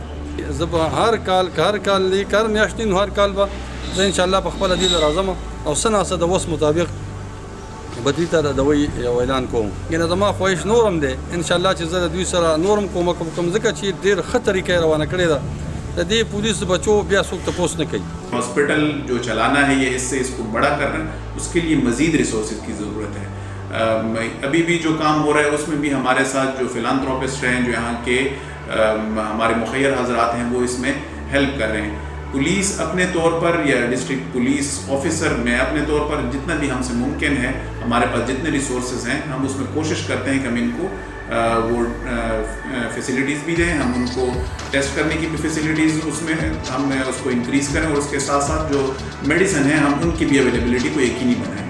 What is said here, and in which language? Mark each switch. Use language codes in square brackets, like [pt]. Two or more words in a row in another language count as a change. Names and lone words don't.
[ps] زه به هر کال که هر کال هر میاشتې نو هر کال به زه انشاءالله په خپله دې له راځم او څه ناڅه د وس مطابق به دوی ته د دوی یو اعلان کوم. یعنې زما خواهش نورم دی انشاءالله چې زه د دوی سره نورم کومک وکړم ځکه چې ډېر ښه طریقه یې روانه کړې ده. د دې پولیس بچو بیا څوک تپوس نه کوي. [ur] ہاسپٹل جو چلانا ہے یہ اس سے اس کو بڑا کرنا ہے اس کے لیے مزید ریسورسز کی ضرورت ہے. ابھی بھی جو کام ہو رہا ہے اس میں بھی ہمارے ساتھ جو فلانتھروپسٹ ہیں جو یہاں کے ہمارے مخیر حضرات ہیں وہ اس میں ہیلپ کر رہے ہیں. پولیس اپنے طور پر یا [en] District Police Officer [ur] میں اپنے طور پر جتنا بھی ہم سے ممکن ہے ہمارے پاس جتنے ریسورسز ہیں ہم اس میں کوشش کرتے ہیں کہ ہم ان کو وہ فیسلٹیز بھی دیں, ہم ان کو ٹیسٹ کرنے کی بھی فیسلٹیز اس میں ہم اس کو انکریز کریں اور اس کے ساتھ ساتھ جو میڈیسن ہیں ہم ان کی بھی اویلیبلٹی کو یقینی بنائیں.